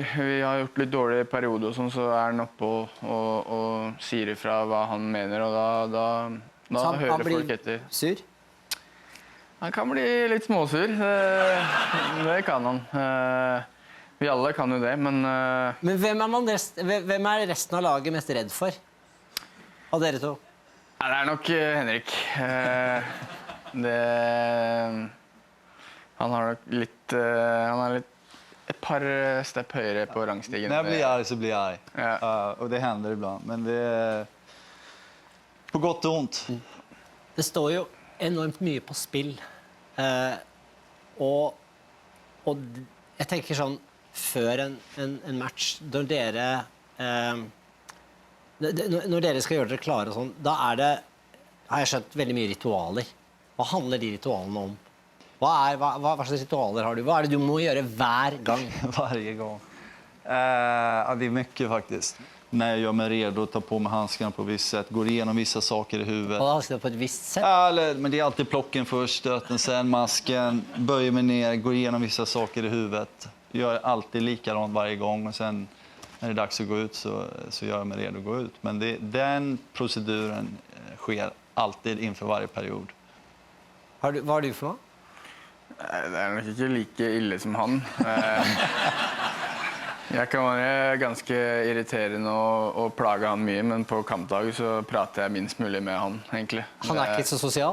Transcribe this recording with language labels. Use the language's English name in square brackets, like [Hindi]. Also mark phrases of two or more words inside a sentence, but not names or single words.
[Swedish] Vi har gjort lite dåliga perioder sånn, så är han uppe och säger ifrån vad han menar, och då hör folk efter. Sur? Han kan bli lite småsur. Det kan han. Vi alla kan ju det, men [Norwegian] hvem resten av laget mest redd for? Av dere to? [Swedish] Ja, det är nog Henrik. Han har lite ett par steg högre på rangstigen. När jag blir arg så blir jag arg. Ja. Och det händer ibland, men det är på gott och ont. Det står ju enormt mycket på spill. Och jag tänker sånn, [Norwegian] før en match, når dere Når dere skal gjøre dere klare og sånn, da det, har jeg skjønt, veldig mye ritualer. Hva handler de ritualene om? Hva slags ritualer har du? Hva det du må gjøre hver gang? [Swedish] Varje gång. Ja, det är mycket faktiskt. När jag gör mig redo, tar på mig handskarna på visst sätt, går igenom vissa saker i huvudet. [Norwegian] Hva skal du på et visst sett? [Swedish] Ja, men det är alltid plocken först, stöten sen, masken, böjer mig ner, går igenom vissa saker i huvudet. Gör alltid likadant varje gång och sen när det är dags att gå ut så gör jag mig redo att gå ut. Men den proceduren sker alltid inför varje period. [Norwegian] Hva har du for noe? Det nok ikke like ille som han. Jeg kan være ganske irriterende og plage han mye, men på kampdag så prater jeg minst mulig med han, egentlig. Han ikke så sosial?